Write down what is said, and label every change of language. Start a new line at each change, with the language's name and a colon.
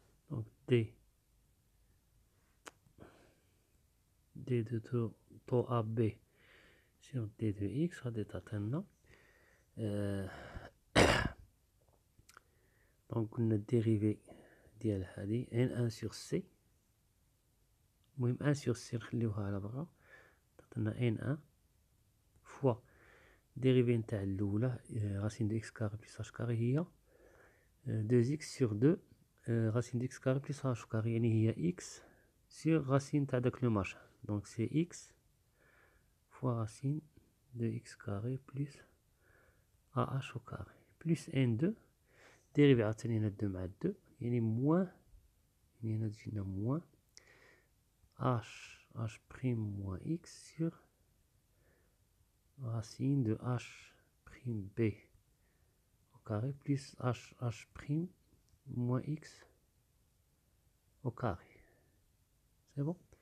French: Donc, d de taux AB sur d de x sera déterminant. Donc, on a dérivé ديال هذه n1 sur c.
Arabic: المهم 1 sur c نخليوها على برا.
French: عطينا n1 fois dérivée نتاع الاولى racine de x carré plus h carré هي 2x sur 2 racine de x carré plus h carré، يعني هي x sur racine تاع داك لو machin. Donc c'est x fois racine de x carré plus ah au carré plus n2 dérivée عاوتاني هنا 2 مع 2 يعني moins، يعني هنا تجينا moins h' moins x sur racine de h'b au carré plus h' moins x au carré. C'est bon?